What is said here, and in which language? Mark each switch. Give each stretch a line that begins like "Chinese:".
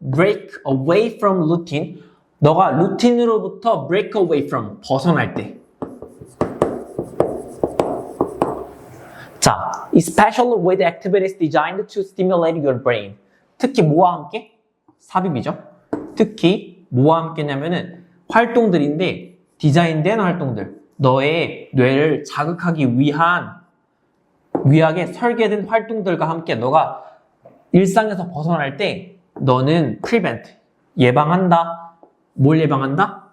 English: break away from routine.
Korean: 너가 루틴으로부터
English: break away from,
Korean: 벗어날 때.
English: 자, especially with activities designed to stimulate your brain.
Korean: 특히 뭐와 함께? 삽입이죠. 특히 뭐와 함께냐면은 활동들인데 디자인된 활동들. 너의 뇌를 자극하기 위하게 설계된 활동들과 함께 너가 일상에서 벗어날 때 너는 prevent, 예방한다. 뭘 예방한다?